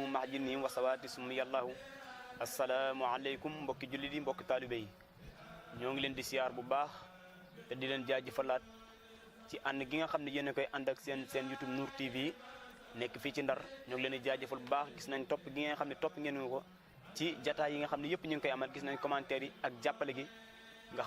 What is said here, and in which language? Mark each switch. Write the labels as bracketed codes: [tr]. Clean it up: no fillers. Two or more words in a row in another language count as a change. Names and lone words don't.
[ar] مع جنهم وسواد سم يا الله السلام عليكم [wo] mbokki jullit yi mbokki taalibe yi ñoo ngi leen di siyaar bu baax te di leen jaajëfalaat ci ànd gi nga xam ne yéen a koy ànd ak seen YouTube Nour TV nekk fii ci Ndar ñoo ngi leen di jaajëfal bu baax gis nañ topp gi nga xam ne topp ngeen ko ci jataay yi nga xam ne yëpp ñu ngi koy amal gis nañ commentaire yi ak jàppale gi nga xam